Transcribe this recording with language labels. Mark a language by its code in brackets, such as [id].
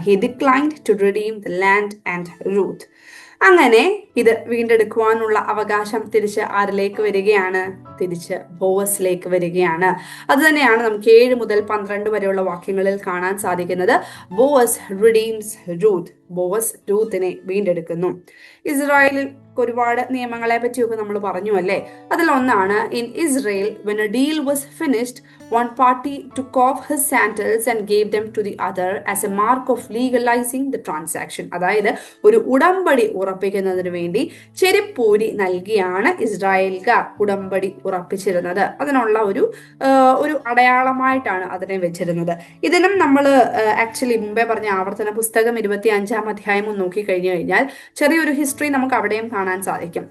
[en] He declined to redeem the land and Ruth. [ml] അങ്ങനെ ഇത് വീണ്ടെടുക്കുവാനുള്ള അവകാശം തിരിച്ച് ആരിലേക്ക് വരികയാണ്? തിരിച്ച് ബോവസിലേക്ക് വരികയാണ്. അത് തന്നെയാണ് നമുക്ക് 7 മുതൽ 12 വരെയുള്ള വാക്യങ്ങളിൽ കാണാൻ സാധിക്കുന്നത്. [en] Boaz redeems Ruth. [ml] ബോവസ് രൂത്തിനെ വീണ്ടെടുക്കുന്നു. ഇസ്രായേലിൽ ഒരുപാട് നിയമങ്ങളെ പറ്റിയൊക്കെ നമ്മൾ പറഞ്ഞു അല്ലേ. [en] അതിലൊന്നാണ്, in Israel when a deal was finished, one party took off his sandals and gave them to the other as a mark of legalizing the transaction. [ml] അതായത് ഒരു ഉടമ്പടി ഉറപ്പിക്കുന്നതിന് വേണ്ടി ചെരുപ്പൂരി നൽകിയാണ് ഇസ്രായേൽക്കാർ ഉടമ്പടി ഉറപ്പിച്ചിരുന്നത്. അതിനുള്ള ഒരു അടയാളമായിട്ടാണ് അതിനെ വെച്ചിരുന്നത്. ഇതിനും നമ്മൾ ആക്ച്വലി മുമ്പേ പറഞ്ഞ ആവർത്തന പുസ്തകം 25-ാം അധ്യായം നോക്കി കഴിഞ്ഞു കഴിഞ്ഞാൽ ചെറിയൊരു ഹിസ്റ്ററി നമുക്ക് അവിടെയും കാണാൻ സാധിക്കും.